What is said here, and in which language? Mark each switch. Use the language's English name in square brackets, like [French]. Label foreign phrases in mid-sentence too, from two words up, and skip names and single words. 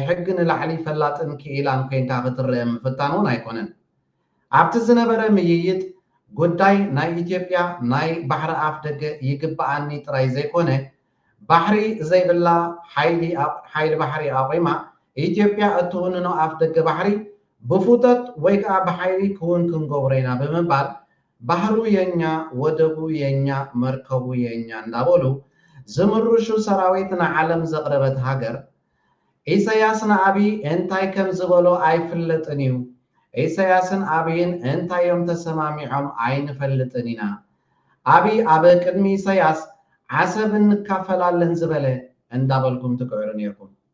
[Tigrinya] ሕጊ ንላዕሊ ፈላጥን ክኢላን ኮንካ ክትርአ ምፍታን እውን ኣይኮነን ኣብቲ ዝነበረ ምይይጥ ጉዳይ ናይ ኢትዮጵያ ናይ ባሕሪ ኣፍ ደገ ይግባኣኒ ጥራይ ዘይኮነ ባሕሪ ዘይብላ ሓይሊ ባሕሪ ኣቆይማ ኢትዮጵያ እትውንኖ ኣፍ ደገ ባሕሪ ብፉተት ወይ ከዓ ብሓይሊ ክውን ክንገብሮ ኢና ብምባል [Amharic] ባህሩ የኛ ወደቡ የኛ መርከቡ የኛ [Tigrinya] እንዳበሉ ዝምርሹ ሰራዊት ንዓለም ዘቕረበት ሃገር ኢሳያስን ኣብይ እንታይ ከም ዝበሎ ኣይፍለጥን እዩ ኢሳያስን ኣብይን እንታዮም ተሰማሚዖም ኣይንፈልጥን ኢና ኣብይ ኣብ ቅድሚ ኢሳያስ ዓሰብ እንካፈላለን ዝበለ እንዳበልኩም ትክዕሩ ነይርኩም